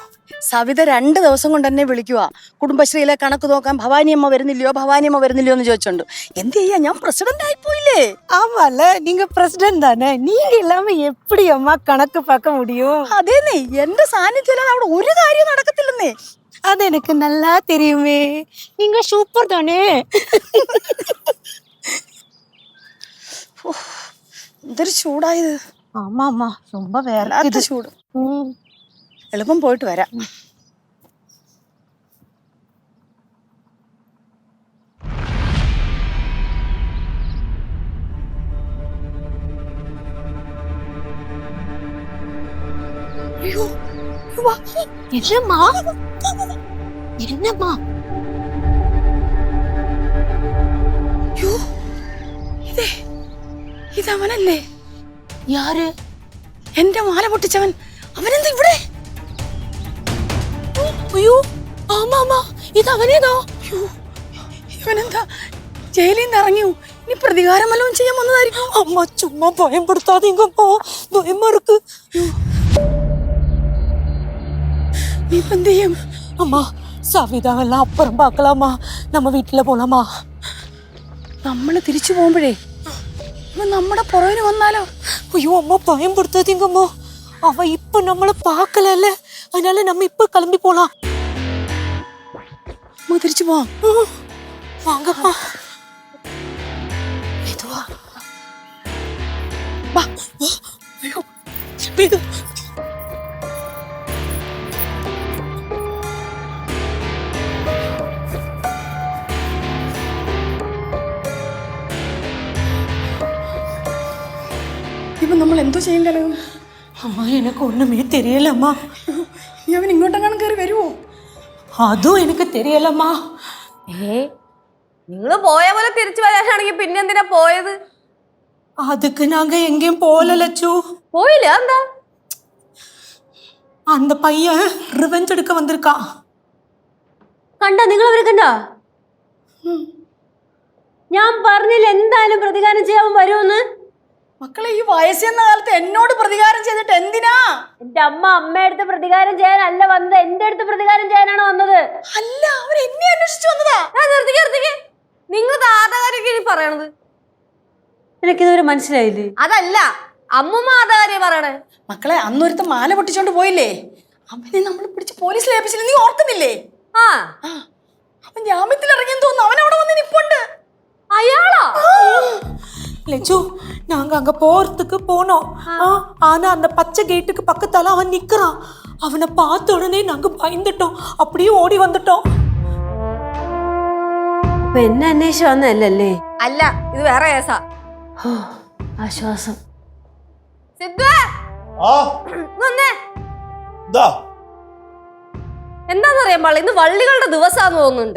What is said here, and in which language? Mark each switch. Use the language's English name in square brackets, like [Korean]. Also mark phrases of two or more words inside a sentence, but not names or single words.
[Malayalam] സവിത 2 ദിവസം കൊണ്ട് എന്നെ വിളിക്കുക. കുടുംബശ്രീയിലെ കണക്ക് നോക്കാൻ ഭവാനിയമ്മ വരുന്നില്ലയോ എന്ന് ചോദിച്ചോണ്ട്. എന്ത് ചെയ്യാ, ഞാൻ പ്രസിഡന്റ് ആയിപ്പോയില്ലേ. [Tamil] ஆமால, நீங்க பிரசிடென்ட் தானே. நீங்க இல்லாம எப்படி அம்மா கணக்கு பார்க்க முடியும்? [Malayalam] അതേന്നേ, എന്റെ സാന്നിധ്യം അവിടെ ഒരു കാര്യം നടക്കത്തില്ലെന്നേ. [Tamil] அது எனக்கு நல்லா தெரியுமே. நீங்க சூப்பர் தானே. [Malayalam] എന്തൊരു ചൂടായത്. [Tamil] ஆமா அம்மா, ரொம்ப [Malayalam] വല്ലാത്ത [Tamil] வேற [Malayalam] ചൂട്. എളുപ്പം പോയിട്ട് വരാം. [Tamil] என்னம்மா என்னம்மா? [Malayalam] ഇതവനല്ലേ? [Tamil] யாரு? [Malayalam] എന്റെ മാല പൊട്ടിച്ചവൻ. അവനെന്താ ഇവിടെ? [Tamil] ஐயோ ஆமாமா, இது அவனேதா. [Malayalam] ഇവനെന്താ ജയിലിൽ നിന്ന് ഇറങ്ങിയോ? ഇനി പ്രതികാരം വല്ലതും ചെയ്യാൻ വന്നതായിരിക്കും. [Tamil] அம்மா சும்மா பயன்படுத்தாதீங்கம்மா, பயமா இருக்கு. [Malayalam] നീ ഇപ്പൊ എന്ത് ചെയ്യും? [Tamil] அம்மா சவிதாவெல்லாம் அப்புறம் பார்க்கலாமா, நம்ம வீட்டுல போலாமா? [Malayalam] നമ്മള് തിരിച്ചു പോകുമ്പോഴേ ഇവൻ നമ്മുടെ പുറകിന് വന്നാലോ? [Tamil] ஐயோ அம்மா பயன்படுத்தாதீங்கம்மா. அவ இப்ப நம்மள பார்க்கலல்ல, அதனால நம்ம இப்ப கிளம்பி போலாம். [Malayalam] നമുക്ക് തിരിച്ചു പോവാം. [Tamil] வாங்கம்மா. மெதுவா. [Malayalam] വാ. അയ്യോ, വേഗം. ഇപ്പൊ നമ്മൾ എന്തോ ചെയ്യും കലകും? [Tamil] அம்மா எனக்கு ஒண்ணுமே தெரியலம்மா. [Malayalam] അവൻ ഇങ്ങോട്ടെങ്ങാനും കയറി വരുവോ? [Tamil] அதுவும் எனக்கு தெரியலம்மா. [Malayalam] നിങ്ങൾ പോയ പോലെ തിരിച്ചു വരാനാണെങ്കിൽ പിന്നെ എന്തിനാ പോയത്? [Tamil] அதுக்கு நாங்க எங்கேயும் போகல லட்சு. [Malayalam] പോയില്ല എന്താ? [Tamil] அந்த பையன் ரிவெஞ்ச் எடுக்க வந்திருக்கான். [Malayalam] കണ്ട നിങ്ങൾ അവരെ കണ്ട? ഞാൻ പറഞ്ഞില്ല എന്തായാലും പ്രതികാരം ചെയ്യാൻ വരുമെന്ന്. മക്കളെ, ഈ വയസ്സെന്ന കാലത്ത് എന്നോട് പ്രതികാരം ചെയ്തിട്ട് എന്തിനാ? എന്റെ അമ്മ അമ്മയടുത്ത് പ്രതികാരം ചെയ്യാനല്ല വന്നത്, എന്റെ അടുത്ത് പ്രതികാരം ചെയ്യാനാണ് വന്നത്. അല്ല, അവർ എന്നെ അന്വേഷിച്ചു വന്നതാ. നിങ്ങൾ ആധാരക്ക് പറയണത് എനിക്കിതുവരെ മനസ്സിലായില്ലേ? അതല്ല, അമ്മുമ്മ ആധാര്യ പറയണേ. മക്കളെ, അന്നൊരുത്ത മാല പൊട്ടിച്ചോണ്ട് പോയില്ലേ, അവനെ നമ്മൾ പിടിച്ച് പോലീസിൽ ഏൽപ്പിച്ചില്ല, നീ ഓർക്കുന്നില്ലേ? ആ, അവൻ ജാമ്യത്തിൽ ഇറങ്ങിയെന്ന് തോന്നുന്നു, അവൻ അവിടെ വന്ന് നിപ്പുണ്ട്. അയാളാ? [Tamil] லட்சு, நாங்க அங்க போறதுக்கு போனோம். ஆனா அந்த பச்சை கேட்டுக்கு பக்கத்தால அவன் நிக்கிறான். அவனை பார்த்த உடனே நாங்க பயந்துட்டோம், அப்படியே ஓடி வந்துட்டோம். [Malayalam] അപ്പൊ എന്നെ അന്വേഷിച്ച് വന്നല്ലേ? അല്ല, ഇത് വേറെ കേസാ. ആശ്വാസം. സിദ്ധു, ആ വന്നേ. ദാ എന്താന്നറിയാൻ പാടില്ല, ഇന്ന് വള്ളികളുടെ ദിവസാന്ന് തോന്നുന്നുണ്ട്.